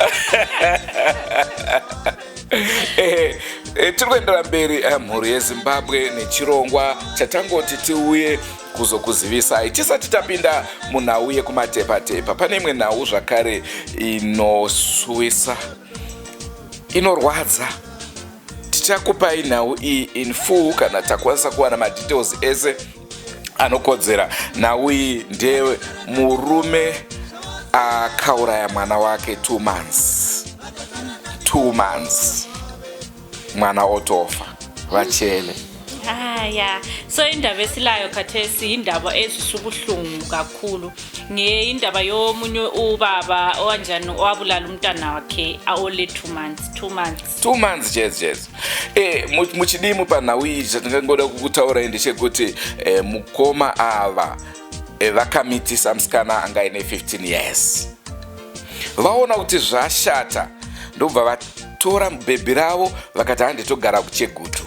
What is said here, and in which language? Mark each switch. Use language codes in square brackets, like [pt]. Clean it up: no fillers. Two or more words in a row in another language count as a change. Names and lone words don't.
[sn] Tiri kuendera mberi mhuri yeZimbabwe nechirongwa chatangoti tiuye kuzokuzivisai. Tisati tapinda munhau yekumatepa-tepa, pane imwe nhau zvakare inosuwisa, inorwadza. Tichakupai nhau iyi [en] in full [sn] kana takwanisa kuwana madetails ese anokodzera. Nhau iyi ndeye murume akauraya mwana wake 2 months. 2 months mwana otofa vachele. [nd] Ya so indaba esilayo khathesi indaba ezisubuhlungu kakhulu ngeindaba yomunye ubaba owanjani owabulala umntana wakhe ole 2 months. [en] 2 months yes. [sn] Muchidimu panawija tingangoda kukutaura ndishe kuti mukoma ava vakamitisa musikana angaine 15 years. Vaona kuti zvashata ndobva vatora mubhebhi ravo vakati handitogara kuChegutu.